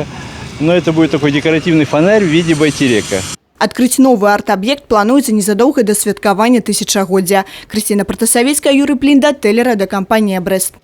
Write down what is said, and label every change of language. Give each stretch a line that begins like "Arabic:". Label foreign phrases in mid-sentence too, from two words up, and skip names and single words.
Russian: Но это будет такой декоративный фонарь в виде Байтерека. Открыть новый арт-объект
Belarusian: плануецца незадоўга да святкавання тысячагоддзя. Крысціна Пратасавіцкая, Юрый Плінда, Телерадиокомпания «Брест».